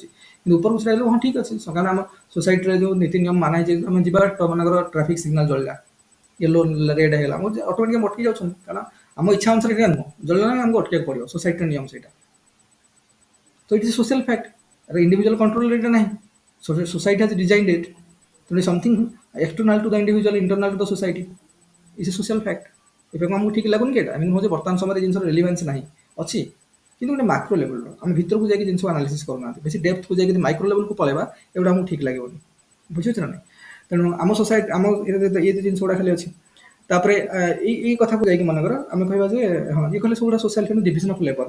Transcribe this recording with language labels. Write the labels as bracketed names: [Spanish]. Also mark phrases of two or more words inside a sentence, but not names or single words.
[Odia] କିନ୍ତୁ ଉପରକୁ ଛିଡ଼ା ହେଲେ ହଁ ଠିକ୍ ଅଛି, କାରଣ ଆମ ସୋସାଇଟିରେ ଯେଉଁ ନୀତି ନିୟମ ମାନା ହେଇଛି, ଆମେ ଯିବା ମନେକର [English] traffic signal [Odia] ଜଳିଲା, [English] yellow red [Odia] ହେଇଗଲା, ଆମକୁ ଅଟୋମେଟିକ୍ ଅଟକି ଯାଉଛନ୍ତି। କାରଣ ଆମ ଇଚ୍ଛା ଅନୁସାରେ ଏଇଟା ନୁହଁ, ଜଳିଲା ନା ଆମକୁ ଅଟକିବାକୁ ପଡ଼ିବ, ସୋସାଇଟିର ନିୟମ ସେଇଟା। ତ [English] it is social fact. individual controlରେ [Odia] ଏଇଟା ନାହିଁ। [English] Society has designed it. So something external to the individual, internal to the society is a social fact. [Odia] ଏବେ ଆମକୁ ଠିକ୍ ଲାଗୁନି କି ଏଇଟା? ଆମେ ନୁହଁ ଯେ ବର୍ତ୍ତମାନ ସମୟରେ ଜିନିଷର ରେଲିଭାନ୍ସ ନାହିଁ, ଅଛି, କିନ୍ତୁ ଗୋଟେ [English] macro levelର [Odia] ଆମେ ଭିତରକୁ ଯାଇକି ଜିନିଷ ଆନାଲିସିସ୍ କରୁନାହାନ୍ତି। ବେଶୀ ଡେପ୍ଥକୁ ଯାଇକି ଯଦି [English] micro levelକୁ [Odia] ପଳେଇବା, ଏଗୁଡ଼ା ଆମକୁ ଠିକ୍ ଲାଗିବନି। ବୁଝୁଛି ନା ନାହିଁ? ତେଣୁ ଆମ ସୋସାଇଟି ଆମ ଇଏ ଜିନିଷ ଗୁଡ଼ା ଖାଲି ଅଛି। ତାପରେ ଏଇ କଥାକୁ ଯାଇକି ମନେକର ଆମେ କହିବା ଯେ ହଁ ଇଏ କହିଲେ ସବୁଗୁଡ଼ା [English] social division of labour.